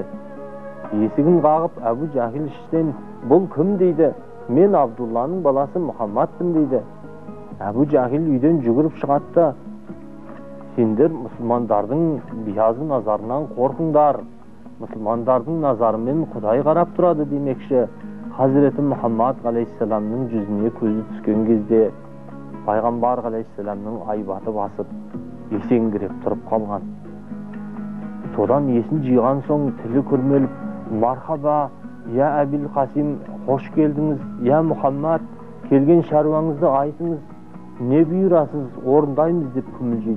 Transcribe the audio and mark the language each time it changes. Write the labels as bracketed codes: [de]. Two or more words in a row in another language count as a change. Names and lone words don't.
[kk] Есігін қағып, Әбу Жәхил іштен, бұл кім дейді? Мен Абдулланың баласы Мұхаммадпын дейді. Әбу Жәхил үйден жүгіріп шығатты. Сендер мұсылмандардың биязы назарынан қорқыңдар. Мұсылмандардың назарымен Құдай қарап тұрады демекші. Hazreti Muhammad aleyhisselamның жүзіне көзі түскен кезде Пайғамбар алейхиссаламның айбаты басып, есеңгіреп тұрып қалған. Содан есін жиған соң тілі күрмеліп, мархаба, я Әбіл Қасим, қош келдіңіз, я Мұхаммад, келген шаруаңызды айтыңыз, не бұйырасыз, орындаймыз деп күмілжейді.